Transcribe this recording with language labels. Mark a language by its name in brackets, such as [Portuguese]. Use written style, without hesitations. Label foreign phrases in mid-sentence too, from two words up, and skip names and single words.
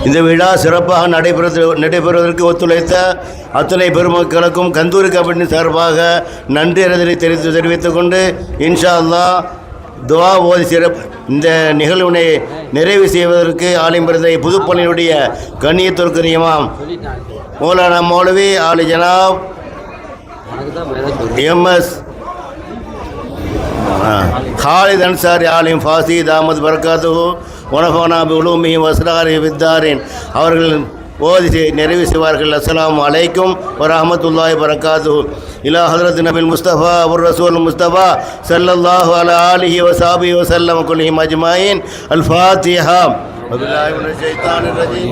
[Tamil] இந்த விழா சிறப்பாக நடைபெறுவதற்கு ஒத்துழைத்த அத்துணை பெருமக்களுக்கும் கந்தூரி கமிட்டி சார்பாக நன்றி அறிதலை தெரிவித்துக் கொண்டு [Arabic] إن شاء الله [Tamil] துவா ஓதி இந்த நிகழ்வினை நிறைவு செய்வதற்கு ஆலிம்பிரதை புதுப்பள்ளியுடைய கண்ணியத்திற்கு இமாம் மௌலானா மௌலவி ஆலி ஜனாப் [Arabic] எம்எஸ் خالد أنصاري عالم فاسي دامت بركاته ونفعنا بعلومه وأسراره في الدارين [Tamil] அவர்கள் ஓதி நிறைவு செய்வார்கள். [Arabic] السلام عليكم ورحمة الله وبركاته إلى حضرة النبي المصطفى والرسول المصطفى صلى الله على آله وصحبه وسلم كلهم أجمعين. الفاتحة. بسم الله الرحمن الرحيم.